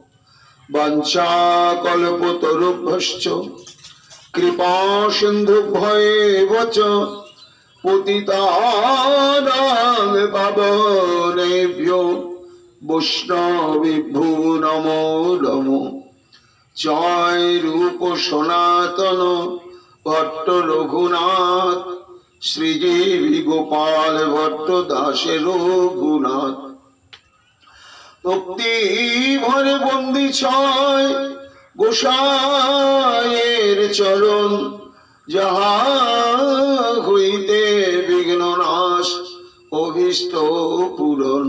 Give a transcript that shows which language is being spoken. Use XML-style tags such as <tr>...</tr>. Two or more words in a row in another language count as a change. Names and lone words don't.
<sa>वंशाकल्पतरुभ्यश्च कृपा सिन्धुभ्येव च पतितानां पावनेभ्यो वैष्णवेभ्यो नमो नमो जय रूप सनातन ভট্ট রঘুনাথ, শ্রীজীবী গোপাল ভট্ট দাসে রঘুনাথ।</sa> <bn>ভক্তি ভরে বন্দি ছয় গোসাইয়ের চরণ, যাহা হইতে বিঘ্ন নাশ অভীষ্ট পূরণ।</bn>